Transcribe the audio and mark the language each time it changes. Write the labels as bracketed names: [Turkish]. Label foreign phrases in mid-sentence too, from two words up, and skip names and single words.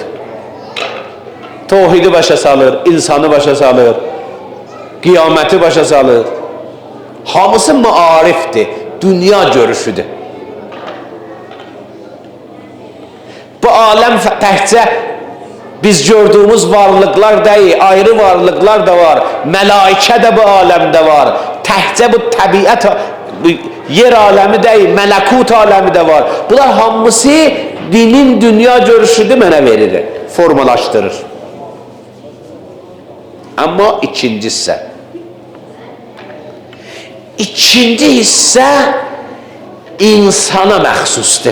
[Azerbaijani] Tevhidi başa salır, insanı başa salır, qiyaməti başa salır. Hamısı maarifdir, dünya görüşüdür. [Turkish] Bu aləm təhcə biz gördüğümüz varlıklar değil, ayrı varlıklar da var. Melaike de bu alemde var. Təhcə bu təbiət, yer alemi değil, melekut alemi de var. [Azerbaijani] Bunlar hamısı dinin dünya görüşüdür mənə verir, formalaştırır. Ama ikinci hissə. İkinci hissə insana məxsusdur.